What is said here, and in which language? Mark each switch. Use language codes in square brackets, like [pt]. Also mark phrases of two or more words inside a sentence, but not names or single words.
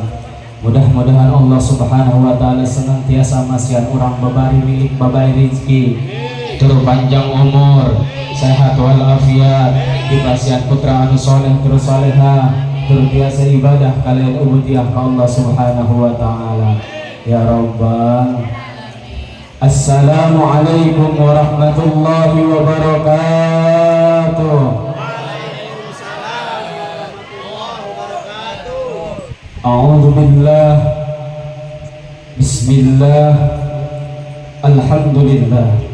[su] Mudah-mudahan [ar] الله سبحانه وتعالى [su] senantiasa masihan urang babari milik babai rezeki, tur panjang umur, sehat walafiat, dipasihan putra anu soleh terus soleha, tur biasa ibadah kalian ubudiyah ka [ar] الله سبحانه وتعالى. يا رب. السلام عليكم ورحمة الله وبركاته. أعوذ بالله. بسم الله. الحمد لله.